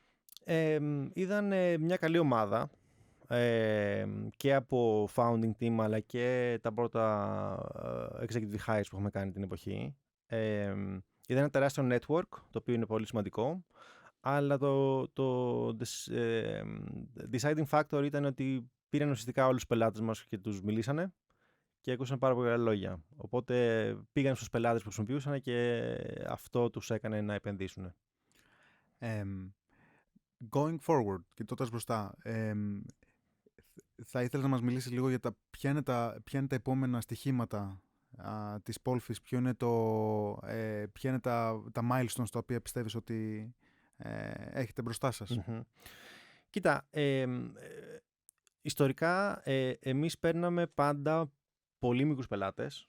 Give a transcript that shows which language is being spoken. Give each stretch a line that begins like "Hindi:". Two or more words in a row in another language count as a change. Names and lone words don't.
Greek: Είδαν μια καλή ομάδα και από
English: founding team
Greek: αλλά και τα πρώτα
English: executive hires
Greek: που έχουμε κάνει την εποχή. Είδαν ένα τεράστιο network, το οποίο είναι πολύ σημαντικό, αλλά το
English: deciding factor
Greek: ήταν ότι πήραν ουσιαστικά όλους τους πελάτες μας και τους μιλήσανε και ακούσαν πάρα πολύ καλά λόγια. Οπότε πήγαν στους πελάτες που χρησιμοποιούσαν και αυτό τους έκανε να επενδύσουν.
English: Going forward,
Greek: κοιτώντας μπροστά, θα ήθελα να μας μιλήσεις λίγο για ποια είναι τα επόμενα στοιχήματα της Polfish, ποια είναι τα milestones τα οποία πιστεύεις ότι έχετε μπροστά σας. Κοίτα, ιστορικά εμείς παίρναμε πάντα πολύ μικρούς πελάτες.